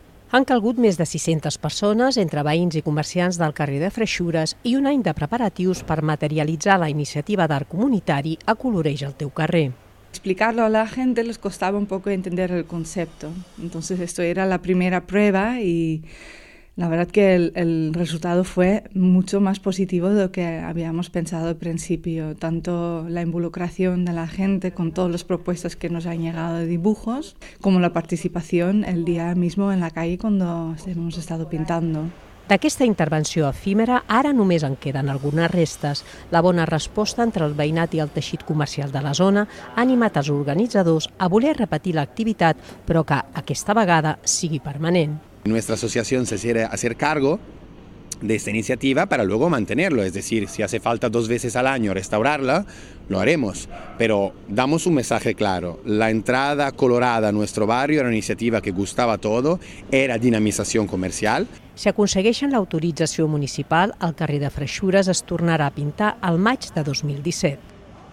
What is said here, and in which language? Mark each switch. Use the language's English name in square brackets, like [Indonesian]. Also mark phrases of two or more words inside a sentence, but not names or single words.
[Catalan] Han calgut més de 600 persones, entre veïns i comerciants del carrer de Freixures, i un any de preparatius per materialitzar la iniciativa d'art comunitari Acoloreix el teu carrer. [Spanish] Explicarlo a la gente les costaba un poco entender el concepto. Entonces esto era la primera prueba y la verdad que el resultado fue mucho más positivo de lo que habíamos pensado al principio. Tanto la involucración de la gente con todas las propuestas que nos han llegado de dibujos, como la participación el día mismo en la calle cuando hemos estado pintando. [Catalan] D'aquesta intervenció efímera ara només en queden algunes restes. La bona resposta entre el veïnat i el teixit comercial de la zona ha animat els organitzadors a voler repetir l'activitat, però que aquesta vegada sigui permanent. [Spanish] Nuestra asociación se quiere hacer cargo de esta iniciativa para luego mantenerlo, es decir, si hace falta 2 veces al año restaurarla, lo haremos, pero damos un mensaje claro. La entrada colorada a nuestro barrio era una iniciativa que gustaba a todo, era dinamización comercial. [Catalan] Si aconsegueixen l'autorització municipal, el carrer de Freixures es tornarà a pintar al maig de 2017.